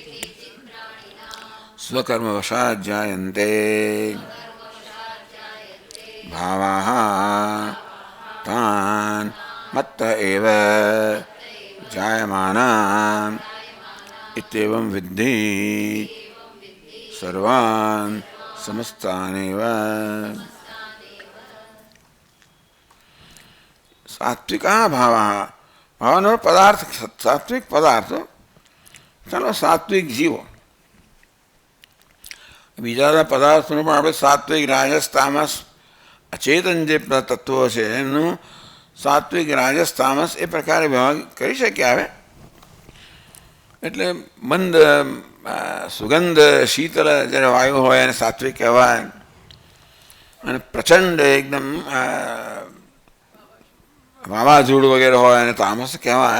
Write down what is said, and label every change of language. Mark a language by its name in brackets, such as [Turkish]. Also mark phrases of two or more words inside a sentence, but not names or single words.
[Sanskrit] स्वकर्मवशात् जायन्ते भावाः तान् मत्तः एव जायमानान् इत्येवं विद्धि सर्वान् समस्तानेव. सात्विका भावा, [Gujarati] ભાવનો પદાર્થ, સાત્વિક પદાર્થ. ચલો સાત્વિક જીવો. બીજા પદાર્થોનું પણ આપણે સાત્વિક રાજસ તામસ અચેતન જે તત્વો છે એમનું સાત્વિક રાજસ તામસ એ પ્રકારે વિભાગ કરી શકીએ. આવે એટલે મંદ સુગંધ શીતળ જ્યારે વાયુ હોય એને સાત્વિક કહેવાય, અને પ્રચંડ એકદમ વાવાઝોડું વગેરે હોય અને તામસ કહેવાય.